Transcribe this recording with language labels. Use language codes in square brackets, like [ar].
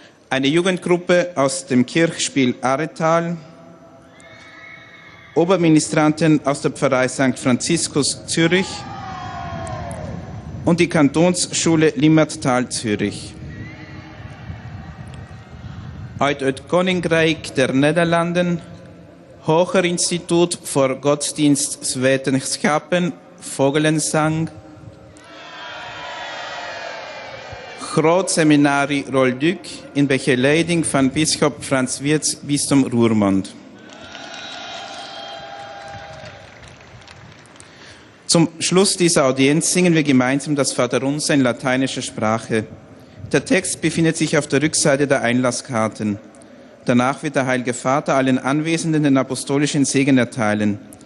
[de] Eine Jugendgruppe aus dem Kirchspiel Aretal, Oberministranten aus der Pfarrei St. Franziskus Zürich und die Kantonsschule Limmertal Zürich. [nl] Uit het Koninkrijk der Nederlanden, Hoger Instituut voor Godsdienstwetenschappen, Vogelenzang, Groot Seminari Rolduc in begeleiding van Bisschop Franz Wirtz, Bistum Roermond. [de] Zum Schluss dieser Audienz singen wir gemeinsam das Vaterunser in lateinischer Sprache. Der Text befindet sich auf der Rückseite der Einlasskarten. Danach wird der Heilige Vater allen Anwesenden den apostolischen Segen erteilen.